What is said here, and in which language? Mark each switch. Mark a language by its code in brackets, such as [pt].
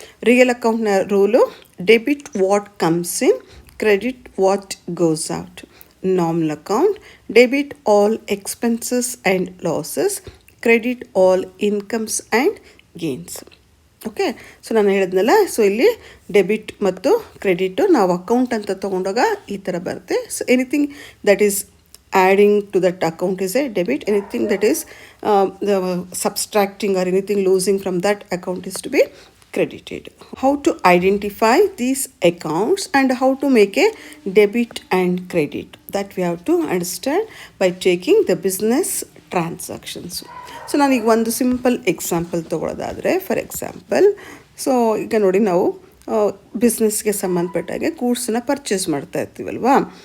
[en] Real ಅಕೌಂಟ್ನ rule debit what comes in, credit what goes out. Nominal account debit all expenses and losses, credit all incomes and gains. [kn] Okay, so ನಾನು ಹೇಳಿದ್ನಲ್ಲ, so ಇಲ್ಲಿ debit ಮತ್ತು credit ನಾವು account ಅಂತ ತೊಗೊಂಡಾಗ ಈ ಥರ ಬರುತ್ತೆ. [en] So anything that is adding to that account is a debit. Anything that is subtracting or anything losing from that account is to be credited. How to identify these accounts and how to make a debit and credit, that we have to understand by taking the business transactions. [kn] So ನಾನೀಗ ಒಂದು simple example ತೊಗೊಳೋದಾದರೆ, for example, so ಈಗ ನೋಡಿ, ನಾವು ಬಿಸ್ನೆಸ್ಗೆ ಸಂಬಂಧಪಟ್ಟಾಗೆ ಗೂಡ್ಸನ್ನ purchase ಮಾಡ್ತಾ ಇರ್ತೀವಲ್ವಾ.